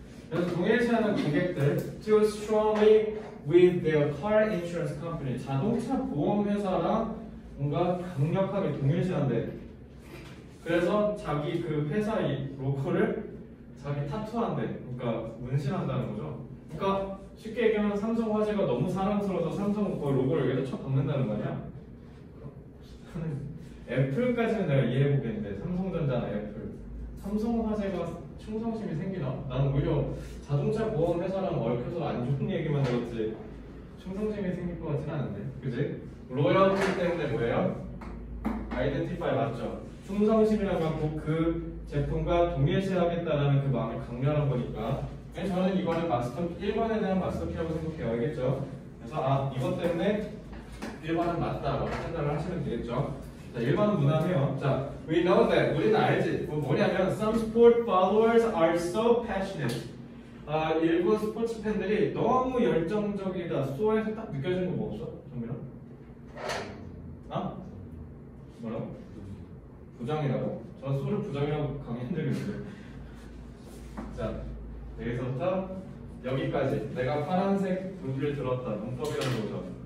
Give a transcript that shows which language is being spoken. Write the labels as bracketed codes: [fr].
[ko] 그래서 동일시하는 고객들 [en] to strongly with their car insurance company. [ko] 자동차 보험 회사랑 뭔가 강력하게 동일시한대. 그래서 자기 그 회사 이 로고를 자기 타투한대. 그러니까 문신한다는 거죠. 그러니까 쉽게 얘기하면 삼성화재가 너무 사랑스러워서 삼성 그 로고를 여기다 쳐 박는다는 거 아니야? 애플까지는 내가 이해해보겠는데 삼성전자나 애플 삼성화재가 충성심이 생기나? 나는 오히려 자동차 보험 회사랑 얽혀서 안 좋은 얘기만 들었지 충성심이 생길 것 같진 않은데 그지? 로열티 때문에 뭐예요? 아이덴티파이 맞죠? 충성심이라고 하고 그 제품과 동일시하겠다라는 그 마음이 강렬한 거니까 저는 이거는 마스터 1번에 대한 마스터키라고 생각해요. 알겠죠? 그래서 이것 때문에 1번은 맞다라고 판단을 하시면 되겠죠? 자, 1번은 무난해요. 자, [en] we know that [ko] 우리는 알지. [en] 뭐냐면 some sport followers are so passionate. [ko] 일부 스포츠 팬들이 너무 열정적이다. 소에서 딱 느껴지는 거 뭐 없어? 정민아? 뭐라고? 부정이라고? 전 소를 부정이라고 강의해드리는데. 자, 여기서부터 여기까지 내가 파란색 분기를 들었다. 문법이라는 거죠.